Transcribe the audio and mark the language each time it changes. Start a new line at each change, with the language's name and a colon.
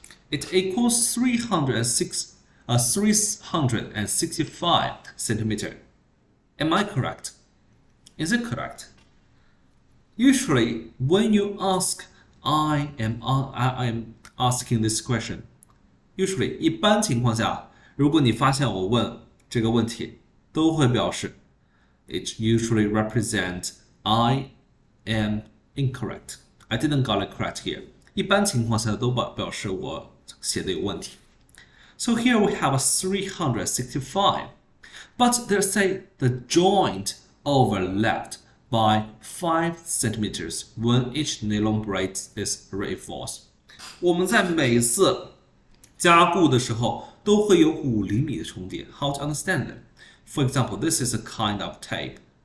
English: It equals 365 centimeter. Am I correct? Is it correct? Usually, when you ask, I am asking this question. Usually,
Chinese: 一般情况下，如果你发现我问这个问题，都会表示
English: it usually represent I am incorrect. I didn't got it correct here.
Chinese: 一般情况下都表示我写的有问题。
English: So here we have a 365. But they say the joint overlapped by 5 centimeters when each nylon braid is reinforced.
Chinese: 我们在每次加固的时候都会有5厘米的重叠。
English: How to understand it? For example, this is a kind of tape.